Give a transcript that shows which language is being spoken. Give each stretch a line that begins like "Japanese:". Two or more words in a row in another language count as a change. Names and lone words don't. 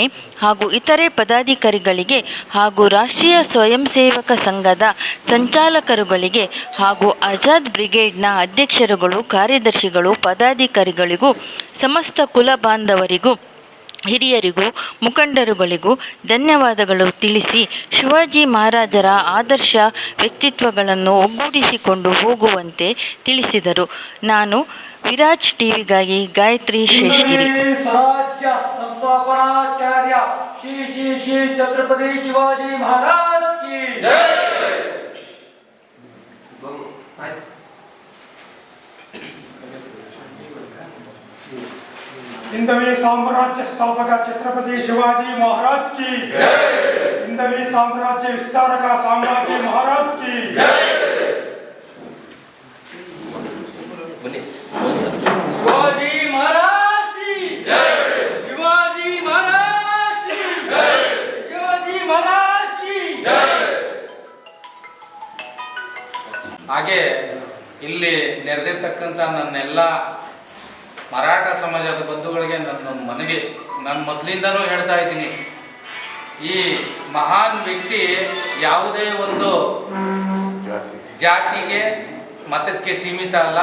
Kannada: ಹಾಗೂ ಇತರೆ ಪದಾಧಿಕಾರಿಗಳಿಗೆ ಹಾಗೂ ರಾಷ್ಟ್ರೀಯ ಸ್ವಯಂ ಸೇವಕ ಸಂಘದ ಸಂಚಾಲಕರುಗಳಿಗೆ ಹಾಗೂ ಆಜಾದ್ ಬ್ರಿಗೇಡ್ನ ಅಧ್ಯಕ್ಷರುಗಳು, ಕಾರ್ಯದರ್ಶಿಗಳು, ಪದಾಧಿಕಾರಿಗಳಿಗೂ, ಸಮಸ್ತ ಕುಲ ಬಾಂಧವರಿಗೂ, ಹಿರಿಯರಿಗೂ, ಮುಖಂಡರುಗಳಿಗೂ ಧನ್ಯವಾದಗಳು ತಿಳಿಸಿ, ಶಿವಾಜಿ ಮಹಾರಾಜರ ಆದರ್ಶ ವ್ಯಕ್ತಿತ್ವಗಳನ್ನು ಒಗ್ಗೂಡಿಸಿಕೊಂಡು ಹೋಗುವಂತೆ ತಿಳಿಸಿದರು. ನಾನು ವಿರಾಜ್ ಟಿವಿಗಾಗಿ ಗಾಯತ್ರಿ ಶೇಷಗಿರಿ. ಸ್ವರಾಜ್ಯ ಸಂಸ್ಥಾಪನಾಚಾರ್ಯ ಶ್ರೀ ಶ್ರೀ ಶ್ರೀ ಛತ್ರಪತಿ ಶಿವಾಜಿ ಮಹಾರಾಜ್
Hindi: की जय. हिंदवी साम्राज्य स्थापक छत्रपति शिवाजी महाराज की जय. हिंदवी साम्राज्य विस्तारक संभाजी महाराज की जय. शिवाजी महाराज की जय. शिवाजी महाराज की जय. शिवाजी महाराज की जय.
Kannada: ಹಾಗೆ ಇಲ್ಲಿ ನೆರೆದಿರ್ತಕ್ಕಂಥ ನನ್ನೆಲ್ಲ ಮರಾಠ ಸಮಾಜದ ಬಂಧುಗಳಿಗೆ ನನ್ನ ಮನವಿ, ನಾನು ಮೊದಲಿಂದನೂ ಹೇಳ್ತಾ ಇದ್ದೀನಿ, ಈ ಮಹಾನ್ ವ್ಯಕ್ತಿ ಯಾವುದೇ ಒಂದು ಜಾತಿಗೆ ಮತಕ್ಕೆ ಸೀಮಿತ ಅಲ್ಲ.